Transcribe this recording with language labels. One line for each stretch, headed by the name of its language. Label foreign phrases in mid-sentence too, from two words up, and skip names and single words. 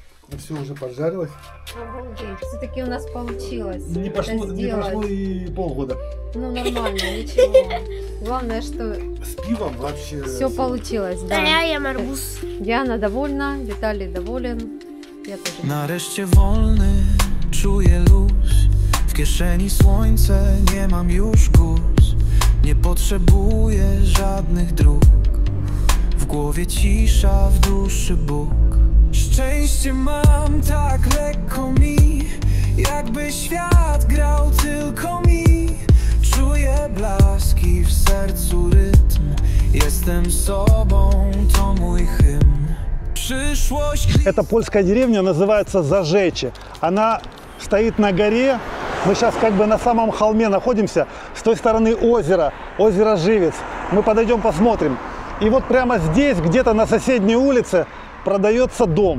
Russian: Все уже поджарилось. Обалдеть. Все-таки у нас получилось. Не это прошло сделать. и полгода. Ну нормально, ничего. Главное, что С пивом вообще... все получилось, да. Да, я арбуз. Диана довольна, Виталий доволен. Я тоже.
Polish: Nareszcie wolny, czuję luz. W kieszeni słońce, nie mam już guz. Nie potrzebuję żadnych dróg. W głowie cisza, w duszy Bóg. Szczęście mam tak lekko mi, jakby świat grał tylko mi. Czuję blaski w sercu rytm. Jestem sobą, to mój hymn. Przyszłość.
Russian: Эта польская деревня называется Зажече. Она стоит на горе. Мы сейчас как бы на самом холме находимся. С той стороны озеро, озеро Живец. Мы подойдем, посмотрим. И вот прямо здесь, где-то на соседней улице, продается дом.